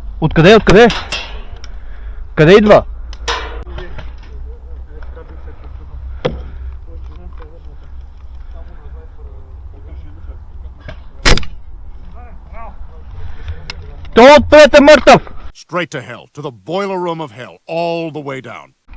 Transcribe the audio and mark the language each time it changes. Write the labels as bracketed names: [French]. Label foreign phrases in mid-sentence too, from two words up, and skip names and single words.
[Bulgarian] Откъде, откъде? Къде идва? Той отпред е мъртъв! [English] Straight to hell, to the boiler room of hell, all the way down.